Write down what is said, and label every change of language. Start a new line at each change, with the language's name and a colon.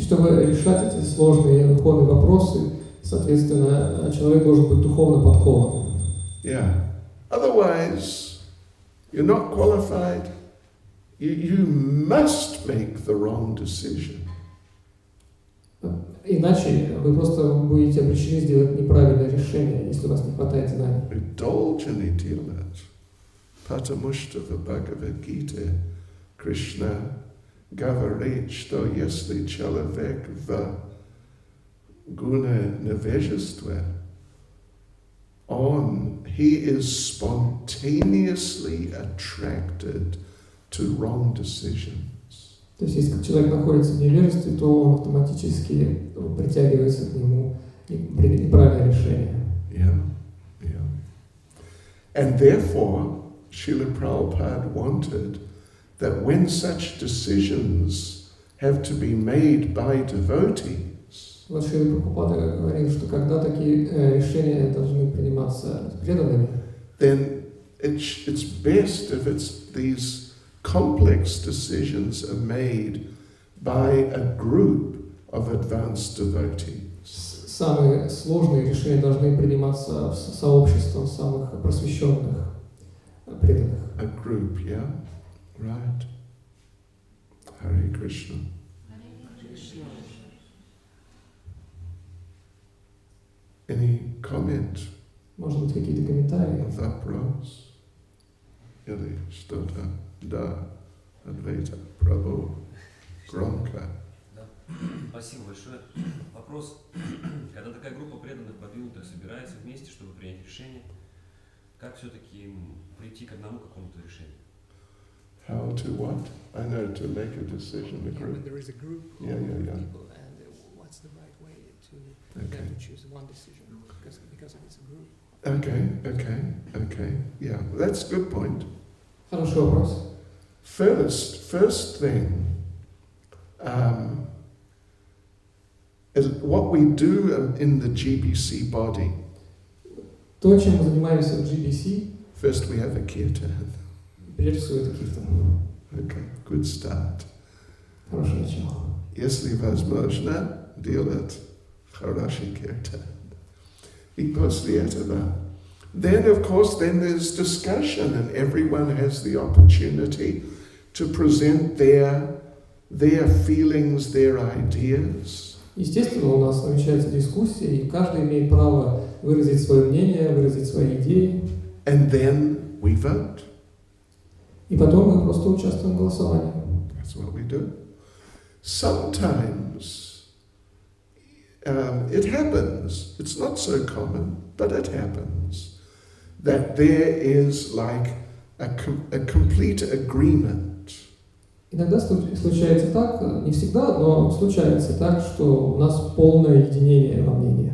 Russian: И чтобы решать эти сложные духовные вопросы, соответственно, человек должен быть духовно подкован.
English: Yeah. Otherwise, you're not qualified. You must make the wrong decision.
Russian: Иначе вы просто будете обречены сделать неправильное решение, если у вас не хватает знаний. Долго не делать. Потому что в Бхагавад-гите Кришна говорит, что если человек в гуна-невежестве,
English: he is spontaneously attracted to wrong decisions.
Russian: То есть, если человек находится в невежестве, то он автоматически притягивается к нему неправильное решение.
English: Yeah. And therefore, Srila Prabhupada wanted that when such decisions have to be made by devotees,
Russian: Вот Шрила Прабхупада говорил, что когда такие решения должны приниматься преданными,
English: then it's best if these complex decisions are made by a group of advanced devotees.
Russian: Самые сложные решения должны приниматься сообществом самых просвещенных преданных.
English: A group, yeah? Right. Hare Krishna. Any comment?
Russian: Может быть, какие-то комментарии? Вопрос? Или что-то? Да. Адвайта. Прабhu. Громко. Да. Спасибо большое. Вопрос. Когда такая группа преданных продвинутых собирается вместе, чтобы принять решение, как все-таки прийти к одному какому-то решению?
English: How to what? I know, to make a decision, a group. When there is a group of Yeah. people, and what's the right way to Okay. them to choose one decision? Because it's a group. Okay. Yeah, that's a good point.
Russian: Хороший вопрос.
English: First thing, is what we do in the GBC body.
Russian: То, чем мы занимаемся в GBC,
English: First we have a kirtan.
Russian: прежде всего, это киртан.
English: Okay, good start.
Russian: Хорошее начало. Если возможно, делать хороший kirtan. И после этого.
English: Then, of course, there's discussion, and everyone has the opportunity to present their feelings, their ideas.
Russian: Естественно, у нас намечается дискуссия, и каждый имеет право выразить свое мнение, выразить свои идеи.
English: And then we vote.
Russian: И потом мы просто участвуем в голосовании.
English: That's what we do. Sometimes it happens, it's not so common, but it happens, that there is like a complete agreement.
Russian: Иногда случается так, не всегда, но случается так, что у нас полное единение во мнении.